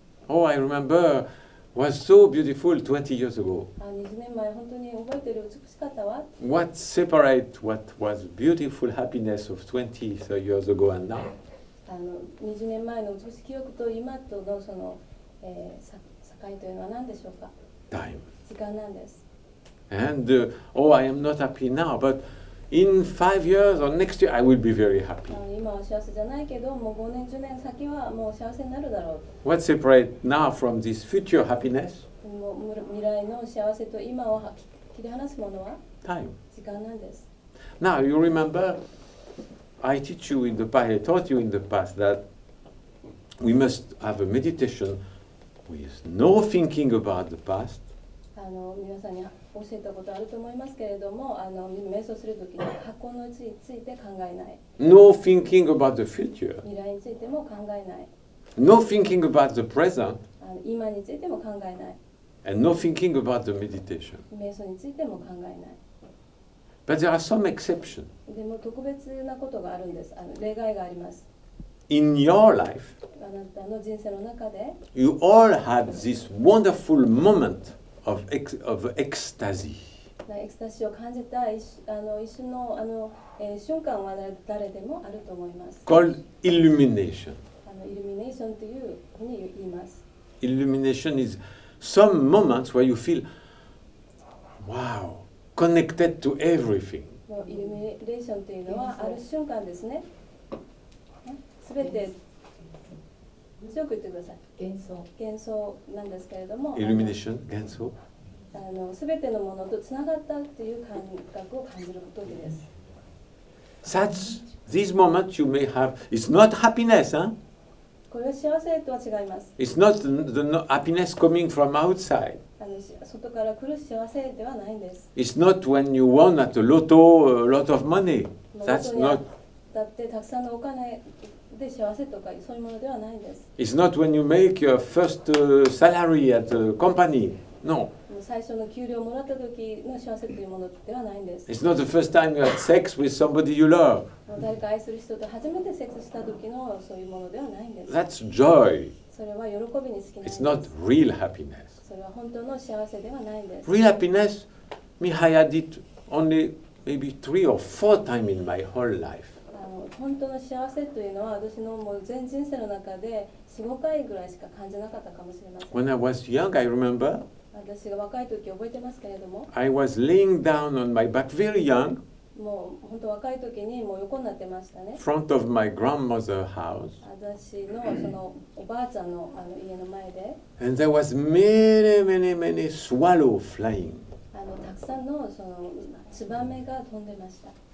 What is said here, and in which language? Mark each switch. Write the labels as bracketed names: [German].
[English] Oh, I remember, was so beautiful 20 years ago. [Japanese] 20年前本当に覚えてる、美しかったわ。 [English] What separate what was beautiful happiness of 20 years ago and now? [Japanese] 20年前の美しい記憶と今とのその、境というのは何でしょうか。 [English] Time. [Japanese] 時間なんです。 [English] And oh, I am not happy now, but in 5 years or next year I will be very happy. [Japanese] 今は幸せじゃないけど、もう5年10年先はもう幸せになるだろう。 [English] What separate now from this future happiness? [Japanese] もう未来の幸せと今を切り離すものは [English] Time. [Japanese] 時間なんです。 [English] Now you remember, I teach you in the past, I taught you in the past that we must have a meditation with no thinking about the past, [Japanese] 皆さんに教えたことあると思いますけれども、瞑想するときに過去のついて考えない。 [English] no thinking about the future, [Japanese] 未来についても考えない。 [English] no thinking about the present, [Japanese] 今についても考えない。 [English] and no thinking about the meditation. [Japanese] 瞑想についても考えない。 [English] But there are some exceptions. [Japanese] でも特別なことがあるんです。例外があります。 [English] In your life, [Japanese] あなたの人生の中で [English] you all had this wonderful moment of ecstasy. [Japanese] エクスタシーを感じた一瞬の瞬間は誰でもあると思います。 [English] Called illumination. [Japanese] イルミネーションというふうに言います。 [English] Illumination is some moments where you feel, wow, connected to everything. [Japanese] もうイルミネーションというのはある瞬間ですね。すべて強く言ってください。幻想なんですけれども、 [English] Illumination, genso. [Japanese] すべてのものとつながったという感覚を感じる時です。 [English] These moments you may have, it's not happiness, huh? [Japanese] これは幸せとは違います。 [English] It's not the happiness coming from outside. [Japanese] 外から来る幸せではないんです。 [English] It's not when you won at the lotto a lot of money. That's not. [Japanese] だってたくさんのお金で幸せとかそういうものではないんです。 [English] It's not when you make your first salary at a company. No. [Japanese] 最初の給料をもらった時の幸せというものではないんです。 [English] It's not the first time you had sex with somebody you love. [Japanese] 誰か愛する人と初めてセックスした時のそういうものではないんです。 [English] That's joy. [Japanese] それは喜びに好きなんです。 [English] It's not real happiness. [Japanese] それは本当の幸せではないんです。 [English] Real happiness, me, I had it only maybe 3 or 4 times in my whole life. [Japanese] 本当の幸せというのは私のもう全人生の中で 4,5 回ぐらいしか感じなかったかもしれません。 [English] When I was young, I remember, [Japanese] 私が若い時覚えてますけれども、 [English] I was laying down on my back, very young, [Japanese] もう本当若い時にもう横になってましたね。 [English] in front of my grandmother's house. [Japanese] 私のそのおばあちゃんの家の前で、 [English] And there was many swallow flying [Japanese] たくさんのそのツバメが飛んでました。